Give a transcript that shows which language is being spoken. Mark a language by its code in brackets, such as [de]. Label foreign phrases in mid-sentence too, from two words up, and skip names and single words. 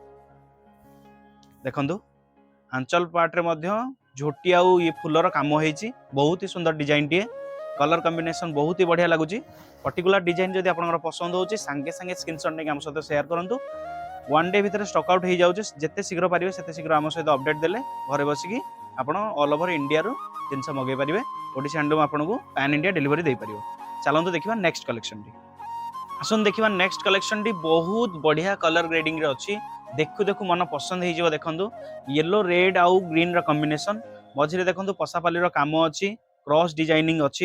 [or] ଦେଖନ୍ତୁ ଆଞ୍ଚଳ ପାର୍ଟ ରେ ମଧ୍ୟ ଝୋଟି ଆଉ ଏ ଫୁଲର କାମ ହୋଇଛି, ବହୁତ ହିଁ ସୁନ୍ଦର ଡିଜାଇନ ଟି। [en] colour combination [or] ବହୁତ ହିଁ ବଢ଼ିଆ ଲାଗୁଛି। [en] particular design [or] ଯଦି ଆପଣଙ୍କର ପସନ୍ଦ ହେଉଛି, ସଙ୍ଗେ ସଙ୍ଗେ ସ୍କ୍ରିନସଟ ନେ ହମ ସହିତ ସେୟାର କରନ୍ତୁ। [en] one day [or] ଭିତର [en] stock out [or] ହୋଇ ଯାଉଛି। ଯେତେ ଶୀଘ୍ର ପାରିବେ ସେତେ ଶୀଘ୍ର ହମ ସହିତ ଅପଡେଟ ଦେଲେ ଘରେ ବସିକି ଆପଣ [en] all over India [or] ର ଜିନିଷ ମଗେ ପାରିବେ। ଓଡ଼ିଶୀ ହ୍ୟାଣ୍ଡଲୁମ ଆପଣଙ୍କୁ [en] pan India delivery [or] ଦେଇ ପାରିବ। ଚାଲନ୍ତୁ ଦେଖିବା [en] next collection [or] ଟି। ଆସନ୍ତୁ ଦେଖିବା [en] next collection [or] ଟି, ବହୁତ ବଢ଼ିଆ [en] colour grading [or] ରେ ଅଛି। ଦେଖ ଦେଖ ମନ ପସନ୍ଦ ହେଇ ଯିବ। ଦେଖନ୍ତୁ [en] yellow red [or] ଆଉ ଗ୍ରୀନ ର କମ୍ବିନେସନ, ମଝି ରେ ଦେଖନ୍ତୁ ପସାପାଳି ର କାମ ଅଛି, [en] cross designing [or] ଅଛି।